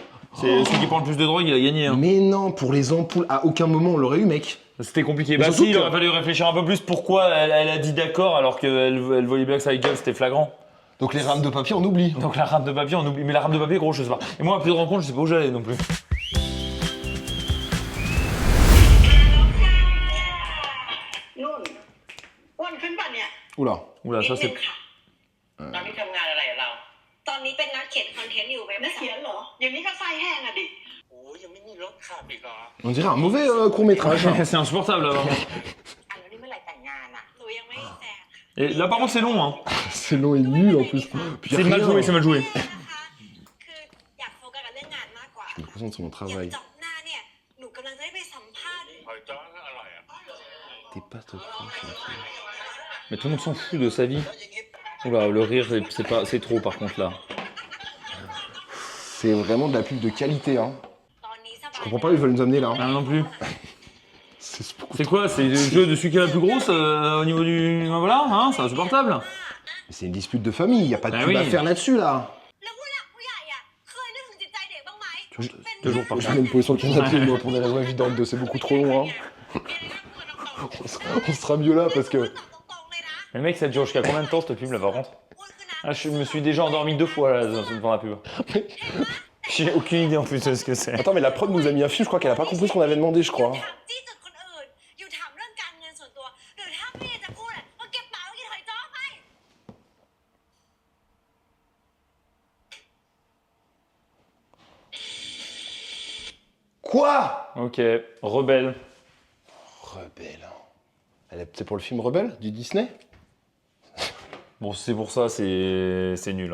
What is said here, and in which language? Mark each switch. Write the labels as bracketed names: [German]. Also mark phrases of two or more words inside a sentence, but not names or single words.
[French] C'est celui qui prend le plus de drogue, il a gagné. Hein. Mais non, pour les ampoules, à aucun moment on l'aurait eu, mec. C'était compliqué. Mais Bah surtout si, il que- aurait fallu réfléchir un peu plus pourquoi elle a dit d'accord alors qu'elle voyait bien que ça gueule, c'était flagrant. Donc les rames de papier, on oublie. Donc la rame de papier, on oublie. Mais la rame de papier, gros, je sais pas. Et moi, à plus de rencontres, je sais pas où j'allais non plus. [Thai] นุ่นอ้วนขึ้นป่ะเนี่ย [French] Oula. Oula, ça [Thai] นิดนึ [French] c'est. [Thai] งค่ะ ตอนนี้ทำงานอะไรเรา ตอนนี้เป็นนักเขียนคอนเทนต์อยู่เว็บ นักเขียนเหรอ อย่างนี้ก็ไส้แห้งอะดิ โอ้ยยังไม่มีรถขับอีกเหรอ [French] On dirait un mauvais court métrage. C'est insupportable là. [Thai] อ่ะแล้วนี่เมื่อไหร่แต่งงานอ่ะ หนูยังไม่มีแฟนค่ะ [French] Et là, par contre, c'est long. Hein. C'est long et nul en plus. Puis y a C'est mal rien. joué, c'est mal joué. [Thai] นะคะคืออยากโฟกัสกับเรื่องงานมากกว่า [French] Je me concentre sur mon [Thai] อย่าง [French] travail. [Thai] จบหน้าเนี่ยหนูกำลังจะได้ไปสัมภาษณ์ หอยจ้ออร่อยอ่ะ [French] T'es pas top. Mais tout le monde s'en fout de sa vie. Oula, le rire, c'est trop par contre là. C'est vraiment de la pub de qualité, hein. Je comprends pas où ils veulent nous amener là. Hein. Ah non plus. C'est beaucoup C'est quoi? C'est le jeu de celui qui est la plus grosse au niveau du... Voilà, hein, c'est insupportable. C'est une dispute de famille, y a pas de Ah pub oui. à faire là-dessus là. [Thai] แล้วผู้หลักผู้ใหญ่อะเคยนึกถึงจิตใจเด็กบ้างไหม [French] Toujours par Je vais me poser sur le canapé moi pour des raisons évidentes de c'est beaucoup trop long. Hein. On sera mieux là parce que... [Thai] ตอบตรงๆเลยนะ [French] Mais le mec, ça dure jusqu'à combien de temps cette pub là par contre? [Thai] อ้วนคือน้ำ [French] Ah, je me suis déjà endormi 2 fois là devant la pub. J'ai aucune idée en plus de ce que c'est. Attends mais la prod nous a mis un film, je crois qu'elle a pas compris ce qu'on avait demandé je crois. [Thai] ถามจี้จุดคนอื่น อยู่ถามเรื่องการเงินส่วนตัว หรือถ้าพี่จะพูดอะก็เก็บเป๋ากินหอยจ้อไป [French] Quoi? Ok, Rebelle. Rebelle. C'est pour le film Rebelle du Disney? Bon, c'est pour ça, c'est nul.